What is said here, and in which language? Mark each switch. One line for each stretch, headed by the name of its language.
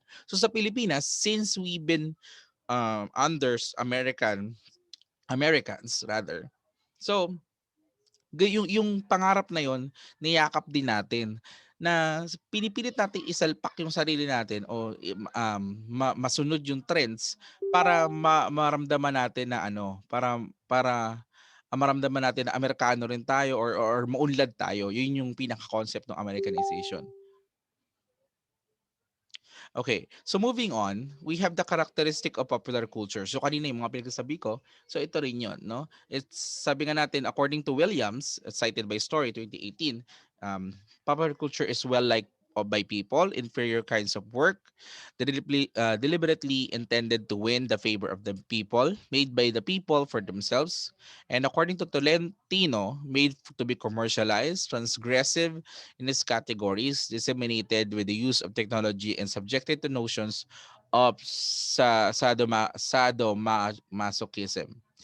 Filipino: So sa Pilipinas,
English: since we've been under Americans rather,
Filipino: so yung pangarap na yon niyakap din natin na pinipilit natin isalpak yung sarili natin o masunod yung trends para maramdaman natin na para maramdaman natin na Amerikano rin tayo or maunlad tayo. Yun yung pinaka-concept ng Americanization.
English: Okay, so moving on, we have the characteristic of popular culture.
Filipino: So kanina yung mga pinagsasabi ko, so ito rin yun, no?
English: It's,
Filipino: sabi nga natin,
English: according to Williams, cited by Story 2018, popular culture is well liked by people, inferior kinds of work, deliberately intended to win the favor of the people, made by the people for themselves, and according to Tolentino, made to be commercialized, transgressive in its categories, disseminated with the use of technology, and subjected to notions of sadomasochism.